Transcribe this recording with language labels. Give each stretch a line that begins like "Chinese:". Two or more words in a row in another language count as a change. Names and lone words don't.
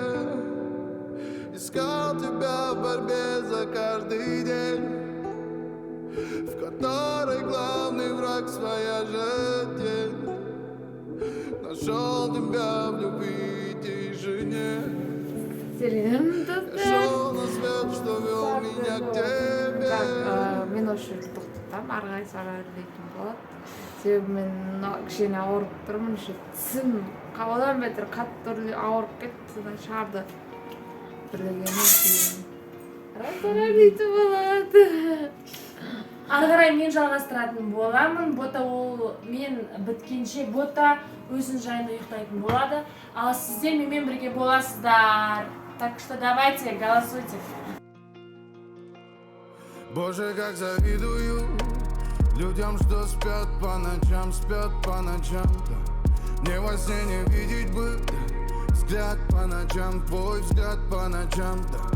Russian: Искал тебя в борьбе за каждый день, в которой главный враг своя же тень. Нашел тебя в любви и тишине. Шел на свет, что вел меня к тебе.
Kazakh: Мен осы жерде тоқтатамын, ары қарай сара өрлейтін болады. Себебі мен кішкене ауырып тұрмын, тісім одан бетер қатты ауырып кетті, содан шығарды. Өрлейтін болады. Ары қарай мен жалғастыратын боламын. Бота ол мен біткенше бота өзін жайында ұйықтайтын болады. Ал сіздер менімен бірге боласыздар.
Russian: Так что давайте, голосуйте. Боже, как завидую людям, что спят по ночам, да. Мне во сне не видеть бы взгляд по ночам, твой взгляд по ночам, да.